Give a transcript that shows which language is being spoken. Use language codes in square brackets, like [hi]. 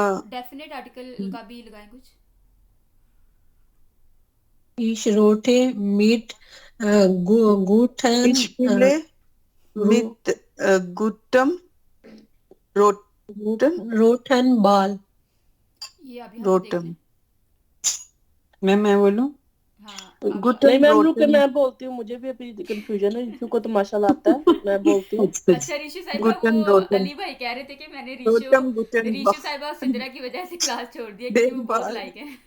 [hi] Definite article का भी लगाएं कुछ। [de] ich rote mit guten, ich spiele mit gutem roten Ball. [hi] ये आप यहाँ पे देख लें। मैं बोलूं? हाँ, गुड नहीं मैम, रुके मैं बोलती हूँ, मुझे भी अभी कंफ्यूजन है। ऋषु को तो माशाल्लाह आता है, मैं बोलती हूँ। अच्छा ऋषि साहिबा, वो अली भाई कह रहे थे कि मैंने ऋषु साहिबा और सिद्रा की वजह से क्लास छोड़ दिया क्योंकि वो बहुत लाइक है।